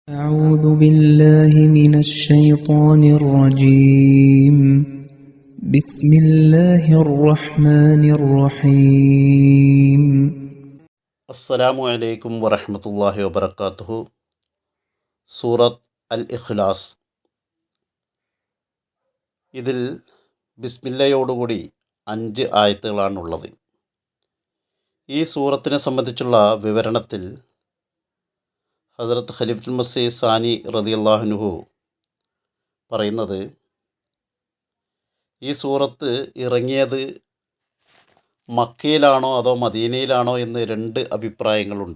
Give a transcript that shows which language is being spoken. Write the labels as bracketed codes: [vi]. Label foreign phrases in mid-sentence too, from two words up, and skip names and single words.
[ar] أعوذ بالله من الشيطان الرجيم بسم الله الرحمن الرحيم السلام عليكم ورحمة الله وبركاته. [ml] സൂറത്ത് അൽ ഇഖ്ലാസ്. ഇതിൽ ബിസ്മില്ലയോടുകൂടി 5 ആയത്തുകളാണുള്ളത്. ഈ സൂറത്തിനെ സംബന്ധിച്ചുള്ള വിവരണത്തിൽ ഹസ്രത്ത് ഖലീഫത്തുൽ മസീഹ് സാനി [ar] رضي الله عنه [ml] പറയുന്നത്, ഈ സൂറത്ത് ഇറങ്ങിയത് മക്കയിലാണോ അതോ മദീനയിലാണോ എന്ന് 2 അഭിപ്രായങ്ങളുണ്ട്.